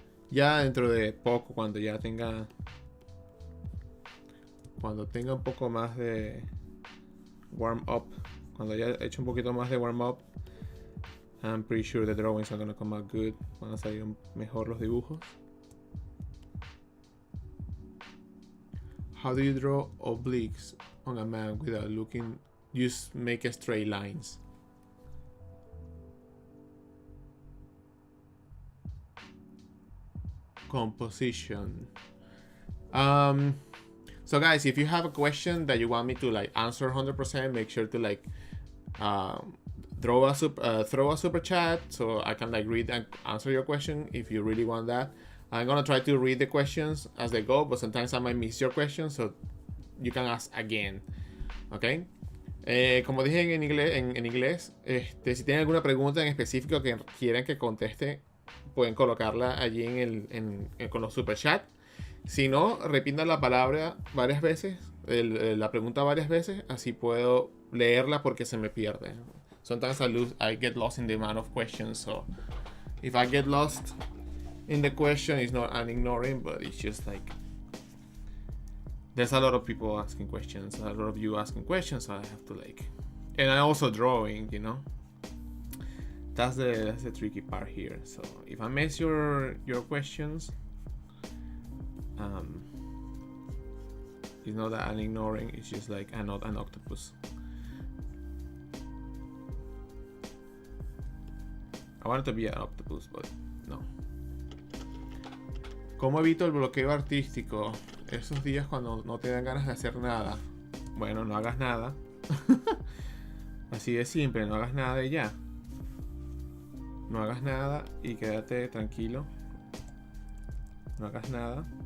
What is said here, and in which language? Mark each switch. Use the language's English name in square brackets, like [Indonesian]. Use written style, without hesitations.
[Spanish] Ya dentro de poco, cuando tenga un poco más de warm up, cuando haya hecho un poquito más de warm up, [English] I'm pretty sure the drawings are gonna come out good. [Spanish] Van a salir mejor los dibujos. [English] How do you draw obliques on a man without looking? Just make straight lines. Composition. So guys, if you have a question that you want me to like answer 100%, make sure to like throw a super chat so I can like read and answer your question if you really want that. I'm gonna try to read the questions as they go, but sometimes I might miss your question, so you can ask again. Okay. [Spanish] Como dije en inglés, si tienen alguna pregunta en específico que quieren que conteste, pueden colocarla allí con los super chat. Si no, repitan la palabra varias veces, la pregunta varias veces, así puedo leerla porque se me pierde. [English] Sometimes I get lost in the amount of questions, so if I get lost in the question, it's not an ignoring, but it's just like there's a lot of people asking questions, a lot of you asking questions, so I have to like, and I also drawing, you know. That's the tricky part here. So if I miss your questions, it's not that I'm ignoring. It's just like I'm not an octopus. I wanted to be an octopus, but no. [Spanish] ¿Cómo evito el bloqueo artístico? Esos días cuando no te dan ganas de hacer nada. Bueno, no hagas nada. Así de simple, no hagas nada y ya. No hagas nada y quédate tranquilo. No hagas nada.